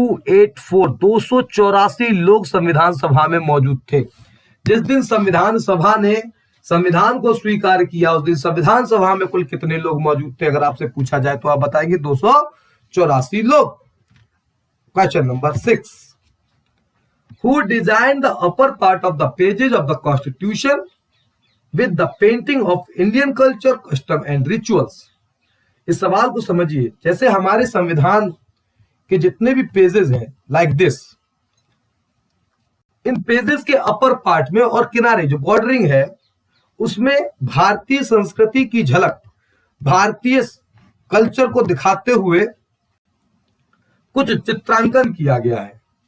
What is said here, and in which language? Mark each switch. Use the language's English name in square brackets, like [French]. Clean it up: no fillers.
[Hindi] 284 लोग संविधान सभा में मौजूद थे। जिस दिन संविधान सभा ने संविधान को स्वीकार किया उस दिन संविधान सभा में कुल कितने लोग मौजूद थे? अगर आपसे पूछा जाए तो आप बताएंगे 284 लोग। Question number 6। [English] Who designed the upper part of the pages of the Constitution with the painting of Indian culture, custom and rituals? [Hindi] इस सवाल को समझिए। जैसे हमारे संविधान के जितने भी पेजेस हैं, लाइक दिस, इन पेजेस के अपर पार्ट में और किनारे जो बॉर्डरिंग है उसमें भारतीय संस्कृति की झलक, भारतीय कल्चर को दिखाते हुए कुछ चित्रांकन किया गया है।